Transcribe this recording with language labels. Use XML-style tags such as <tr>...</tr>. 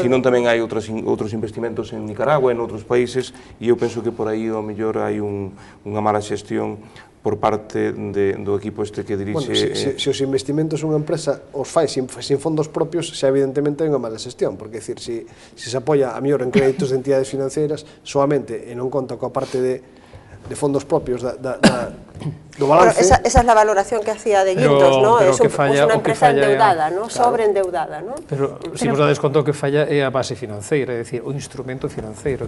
<gl>senón tamén hai outros investimentos en Nicaragua, en outros países, e eu penso que por aí ao mellor hai unha mala xestión por parte do equipo este que dirixe... Bueno, se os investimentos unha empresa os fai sin fondos propios, xa evidentemente hai unha mala xestión, porque, decir, se se apoia a mellor en créditos de entidades financeiras, solamente, e non conta coa parte de fondos propios do balance...</gl> <es>Bueno, esa es la valoración que hacía de Guindos, ¿no? Es una empresa endeudada, ¿no? Sobreendeudada, ¿no?</es> <gl>Pero, se vos dades conta, o que falla é a base financeira, é dicir, o instrumento financeiro.</gl>